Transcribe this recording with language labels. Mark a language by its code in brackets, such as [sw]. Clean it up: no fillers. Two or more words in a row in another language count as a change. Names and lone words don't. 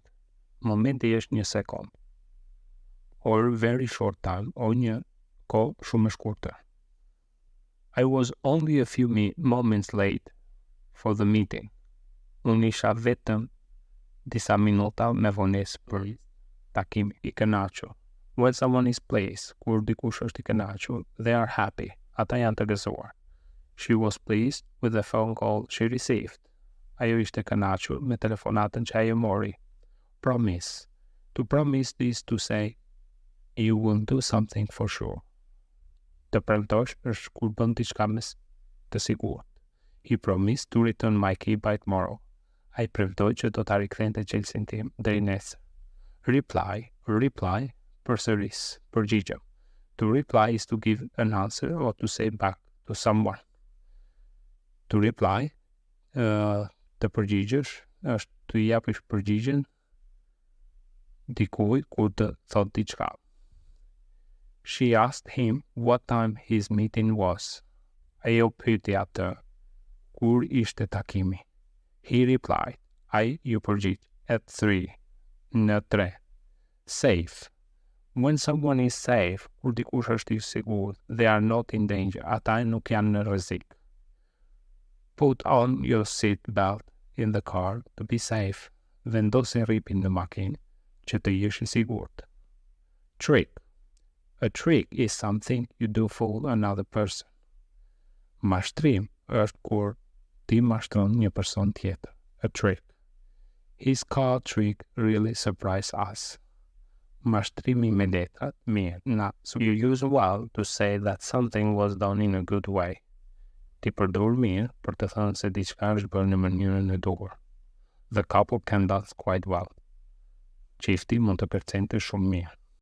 [sq] Momenti është një sekond. [en] Or very short time, [sq] o një kohë shumë e shkurtër. [en] I was only a few moments late for the meeting. [sq] Unë isha vetëm disa minuta me vonesë për takim I kënaqur. [en] When someone is pleased, [sq] kur dikush është I kënaqur, [en] they are happy. [sq] Ata janë të gëzuar. [en] She was pleased with the phone call she received. [sq] Ajo ishte kënaqur me telefonatën që ajo mori. [en] Promise. To promise is to say you will do something for sure. [sq] Të premtosh është kur bën diçka me të sigurt. [en] He promised to return my key by tomorrow. [sq] Ai premtoi që do ta rikthente çelësin tim deri nesër. Reply, përsëris, përgjigjem. [en] To reply is to give an answer or to say back to someone. To reply, [sq] të përgjigjesh, është të japësh përgjigjen dikujt kur të thot diçka. [en] She asked him what time his meeting was. [sq] Ajo pyeti atë kur ishte takimi. [en] He replied, [sq] ai ju përgjigj, at 3, në 3. [en] Safe. When someone is safe, [sq] kur dikush është I sigurt, [en] they are not in danger, [sq] ata nuk janë në rrezik. [en] Put on your seat belt in the car to be safe. [sq] Vendosi rripin në makinë që të jesh I sigurt. [en] Trick. A trick is something you do for another person. [sq] Mashtrim është kur ti mashtron një person tjetër. [en] A trick. His card trick really surprised us. [sq] Mashtrimi me letrat, mirë. [en] Now, so you use well to say that something was done in a good way. [sq] Ti përdor mirë për të thënë se diçka është bërë në mënyrën e duhur. [en] The couple can dance quite well. [sq] Çifti mund të kërcente shumë mirë.